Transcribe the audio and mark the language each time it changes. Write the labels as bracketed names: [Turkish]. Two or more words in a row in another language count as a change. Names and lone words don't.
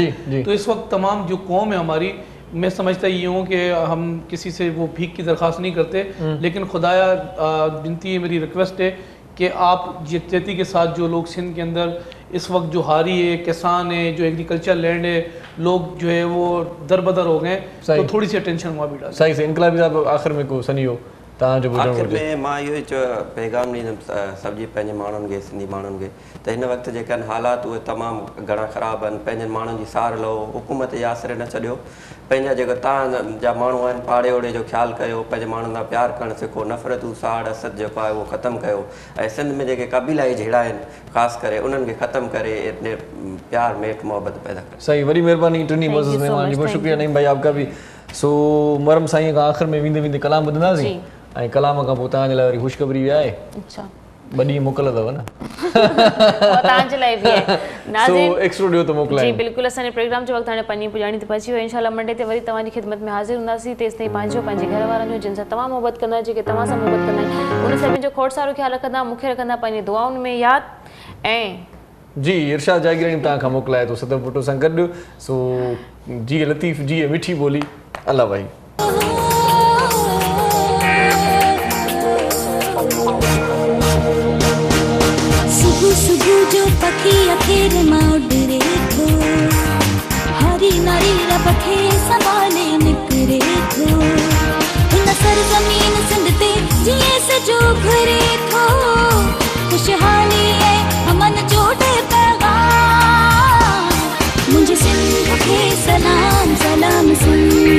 [Urdu] تو اس وقت تمام جو قوم ہے ہماری، میں سمجھتا یہ ہوں کہ ہم کسی سے وہ بھیک کی درخواست نہیں کرتے، لیکن خدایا بنتی ہے، میری ریکویسٹ ہے کہ آپ یکجہتی کے ساتھ جو لوگ سندھ کے اندر اس وقت جو ہاری ہے، کسان ہے، جو [English] agriculture land [Urdu] ہے، لوگ جو ہے وہ دربدر ہو گئے، تو تھوڑی سی اٹینشن وہاں بھی ڈال. [Sindhi] सही से इनकलाबी साहब आखिर में को सनियो आखिर में मां इहो ई पैगाम ॾींदुमि सभिनी पंहिंजे माण्हुनि खे, सिंधी माण्हुनि खे, त हिन वक़्तु जेके आहिनि हालात उहे तमामु घणा ख़राबु आहिनि। पंहिंजनि माण्हुनि जी सार लहो, हुकूमत जे आसिरे न छॾियो, पंहिंजा जेके तव्हांजा माण्हू आहिनि पाड़े ओड़े जो ख़्यालु कयो, पंहिंजे माण्हुनि सां प्यारु करणु सिखो, नफ़रतूं साड़ असद जेको आहे उहो ख़तमु कयो। ऐं सिंध में जेके क़बीलाई झेड़ा आहिनि ख़ासि करे उन्हनि खे ख़तमु करे प्यार मेट मोहबत पैदा करे। सही, वरी महिरबानी टिनी मोज़िज़ महिमान जी, [Urdu] بہت شکریہ نعیم بھائی آپ کا بھی. [Sindhi] सो मरम साईं खां आख़िर में वेंदे वेंदे कलाम ॿुधंदासीं ऐं कलाम खां पोइ तव्हांजे लाइ वरी ख़ुशख़बरी बि आहे। ॿ मोकल अथव न तव्हांजे लाइ बि आहे। सो एक्स्ट्रो ॾियो त मोकलायो। जी बिल्कुलु, असांजे प्रोग्राम जो वक़्तु हाणे 5 पुॼाणी ते पहुची वियो। इंशाल्लाह मंडे ते वरी तव्हांजी ख़िदमत में हाज़िर हूंदासीं। तेसि ताईं पंहिंजो, पंहिंजे घर वारनि जो, जिन सां तव्हां मोहबत कंदा, जेके तव्हां सां मोहबत कंदा आहिनि, उन सभिनी जो खोड़ सारो ख़्यालु रखंदा, मूंखे रखंदा पंहिंजी दुआउनि में यादि। ऐं जी इरशाद जागीरानी तव्हां खां मोकिलाए थो सदर फोटो सां गॾु। सो जी लतीफ़ जी मिठी ॿोली, अल्लाह भाई। सुबह सुबह जो पखी अखेर मां उडरे थो हरी नारी रब खे संभाले निकरे थो हिन सरज़मीन सिंध ते जीअं सजो घुरे थो खुशहाली ऐं अमन जो ॾे पैगाम मुंहिंजे सिंध खे सलाम सलाम सिंध